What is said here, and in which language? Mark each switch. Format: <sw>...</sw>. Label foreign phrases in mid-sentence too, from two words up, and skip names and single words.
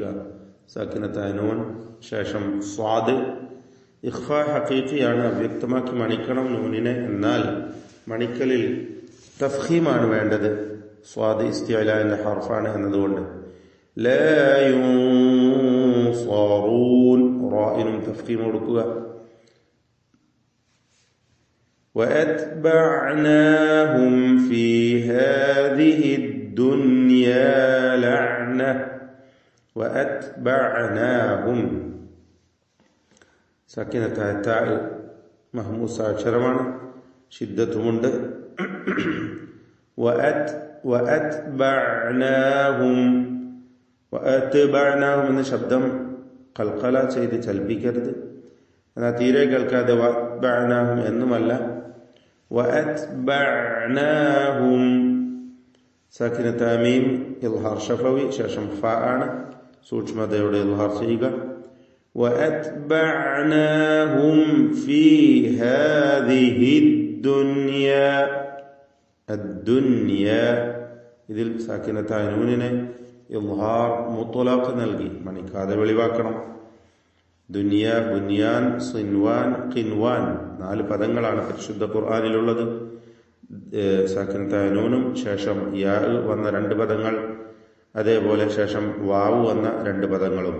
<ml>സാക്കിനത്തായ നൂൻ ശേഷം സ്വാദ്</ml> <ar>إخفاء حقيقي,</ar> <ml>അവ്യക്തമാക്കി മണിക്കണം നൂനിനെ. എന്നാൽ മണിക്കലിൽ തഫ്ഖീമാണ് വേണ്ടത്. സ്വാദ് ഇസ്തിഅലാന്റെ ഹർഫാണ് എന്നതുകൊണ്ട്</ml> <ar>لا ينصرون</ar> <ml>റായിനും തഫ്ഖീം കൊടുക്കുക.</ml> <ar>وَأَتْبَعْنَاهُمْ فِي هَذِهِ الدُّنْيَا لَعْنَةً.</ar> <ml>وَأَتْبَعْنَاهُمْ സാക്കിനത്തായ താ മഹ്മൂസ അക്ഷരമാണ്, ശിദ്ദത്തുമുണ്ട്. വഅത്ബഅനാഹും എന്ന ശബ്ദം ഖൽഖല ചെയ്ത് ചലിപ്പിക്കരുത്. എന്നാൽ തീരെ കേൾക്കാതെ വഅത്ബഅനാഹും എന്നുമല്ല, വഅത്ബഅനാഹും സാക്കിനത്തായ മീം</ml> <ar>إظهار شفوي</ar> <ml>ശേഷം ഫ ആണ്, സൂക്ഷ്മതയോടെ ഇൽഹാർ ചെയ്യുക.</ml> <ar>وَأَتْبَعْنَاهُمْ فِي هَذِهِ الدُّنْيَا.</ar> <ml>الدُّنْيا ഇതിൽ സാക്കിനത്തായ നൂനിനെ</ml> <ar>إظهار مطلق</ar> <ml>നൽകി മണിക്കാതെ വെളിവാക്കണം. ദുനിയ, ബുനിയാൻ, സിൻവാൻ, ഖിൻവാൻ 4 പദങ്ങളാണ് പരിശുദ്ധ ഖുർആനിലുള്ളത്. സാക്കിനത്തായ നൂനും ശേഷം യാ വന്ന 2 പദങ്ങൾ, അതേപോലെ ശേഷം വാവ് വന്ന 2 പദങ്ങളും.</ml>